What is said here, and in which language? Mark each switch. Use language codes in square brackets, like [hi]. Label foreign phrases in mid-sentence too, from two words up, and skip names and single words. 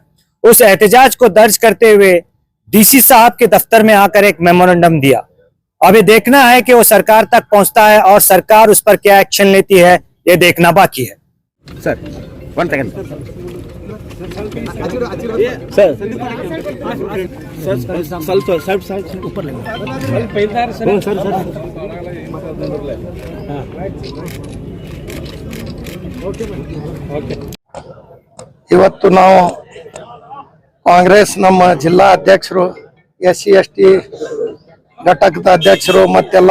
[hi] उस एहतजाज को दर्ज करते हुए डीसी साहब के दफ्तर में आकर एक मेमोरेंडम दिया। अब ये देखना है कि वो सरकार तक पहुंचता है और सरकार उस पर क्या एक्शन लेती है, ये देखना बाकी है। सर 1 सेकंड सर ऊपर [kn] ಇವತ್ತು ನಾವು ಕಾಂಗ್ರೆಸ್ ನಮ್ಮ ಜಿಲ್ಲಾ ಅಧ್ಯಕ್ಷರು, SC ST ಘಟಕದ ಅಧ್ಯಕ್ಷರು, ಮತ್ತೆಲ್ಲ